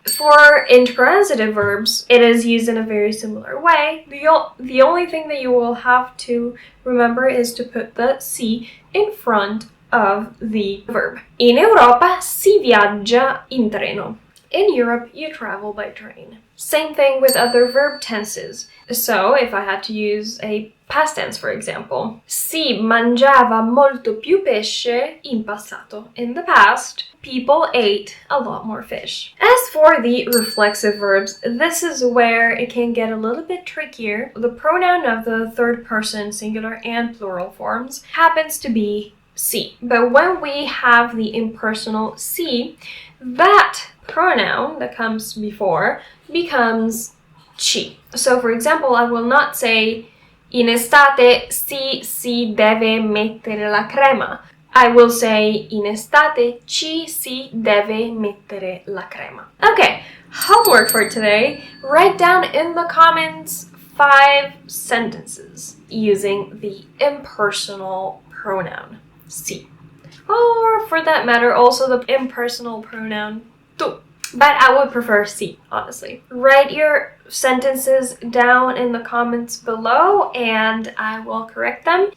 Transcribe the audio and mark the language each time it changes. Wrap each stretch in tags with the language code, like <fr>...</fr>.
<en>For intransitive verbs, it is used in a very similar way. The only thing that you will have to remember is to put the si in front of the verb.</en> <it>In Europa si viaggia in treno.</it> <en>In Europe, you travel by train. Same thing with other verb tenses. So, if I had to use a past tense, for example,</en> <it>si mangiava molto più pesce in passato.</it> <en>In the past, people ate a lot more fish. As for the reflexive verbs, this is where it can get a little bit trickier. The pronoun of the third person singular and plural forms happens to be si. But when we have the impersonal si, that pronoun that comes before becomes ci. So for example, I will not say</en> <it>in estate si deve mettere la crema.</it> <en>I will say</en> <it>in estate ci si deve mettere la crema.</it> <en>Okay, homework for today. Write down in the comments 5 sentences using the impersonal pronoun si. Or for that matter, also the impersonal pronoun tu. But I would prefer si, honestly. Write your sentences down in the comments below and I will correct them.</en>